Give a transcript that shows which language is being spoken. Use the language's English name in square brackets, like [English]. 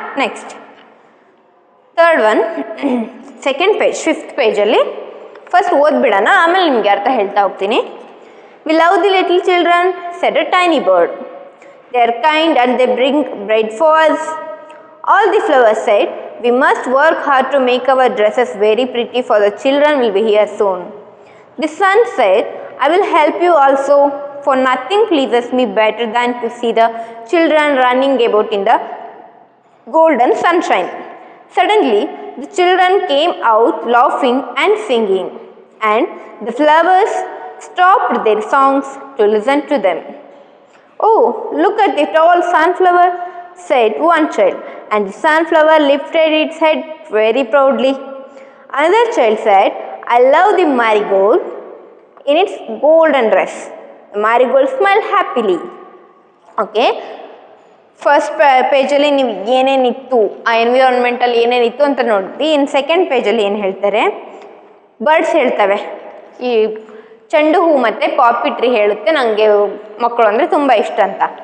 [Kannada] Next third one, second page, 5th ಪೇಜಲ್ಲಿ first ಓದ್ಬಿಡೋಣ, ಆಮೇಲೆ ನಿಮಗೆ ಅರ್ಥ ಹೇಳ್ತಾ ಹೋಗ್ತೀನಿ. [English] We love the little children said a tiny bird. They are kind and they bring bread for us. All the flowers said we must work hard to make our dresses very pretty for the children will be here soon. The sun said I will help you also, for nothing pleases me better than to see the children running about in the golden sunshine. Suddenly, the children came out laughing and singing, and the flowers stopped their songs to listen to them. Oh, look at the tall sunflower, said one child, and the sunflower lifted its head very proudly. Another child said, I love the marigold in its golden dress. The marigold smiled happily. [Kannada] Okay, first ಪೇಜಲ್ಲಿ ನೀವು ಏನೇನಿತ್ತು, ಆ ಎನ್ವಿರಾನ್ಮೆಂಟಲ್ಲಿ ಏನೇನಿತ್ತು ಅಂತ ನೋಡಿದ್ವಿ. ಇನ್ನು second ಪೇಜಲ್ಲಿ ಏನು ಹೇಳ್ತಾರೆ, birds ಹೇಳ್ತವೆ. ಈ ಚೆಂಡು ಹೂ ಮತ್ತು ಪಾಪಿ ಟ್ರೀ ಹೇಳುತ್ತೆ ನನಗೆ ಮಕ್ಕಳು ಅಂದರೆ ತುಂಬ ಇಷ್ಟ ಅಂತ.